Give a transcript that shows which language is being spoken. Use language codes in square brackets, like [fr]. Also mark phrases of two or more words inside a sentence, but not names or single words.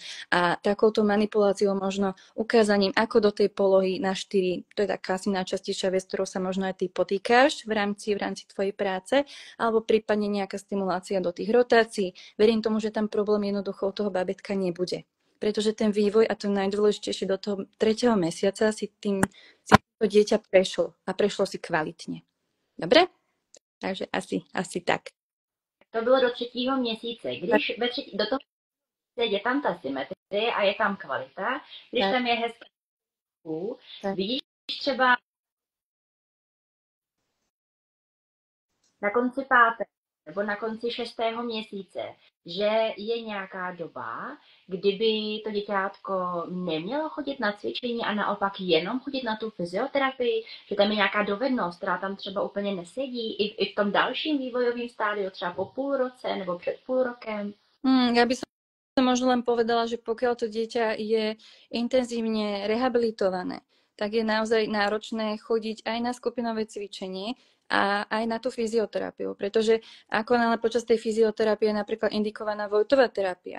[sk] A takouto manipuláciou možno ukázaním, ako do tej polohy na 4, to je taká asi najčastejšia vec, ktorou sa možno aj ty potýkáš v rámci tvojej práce, alebo prípadne nejaká stimulácia do tých rotácií. Verím tomu, že tam problém jednoducho u toho bábätka nebude. Pretože ten vývoj, a to najdôležitejšie do toho 3. mesiaca si to dieťa prešlo si kvalitně. Dobre? Takže asi tak. [cs] To bylo do 3. měsíce. Když do toho je tam ta symetrie a je tam kvalita, když tam je hezké, vidíš třeba na konci 5. nebo na konci 6. měsíce, že je nějaká doba, kdyby to děťátko nemělo chodit na cvičení a naopak jenom chodit na tu fyzioterapii, že tam je nějaká dovednost, která tam třeba úplně nesedí i v tom dalším vývojovým stádiu, třeba po půl roce nebo před půl rokem? [sk] Ja by som možno len povedala, že pokiaľ to dieťa je intenzívne rehabilitované, tak je naozaj náročné chodiť aj na skupinové cvičenie a aj na tú fyzioterapiu, pretože ako počas tej fyzioterapie je napríklad indikovaná Vojtová terapia.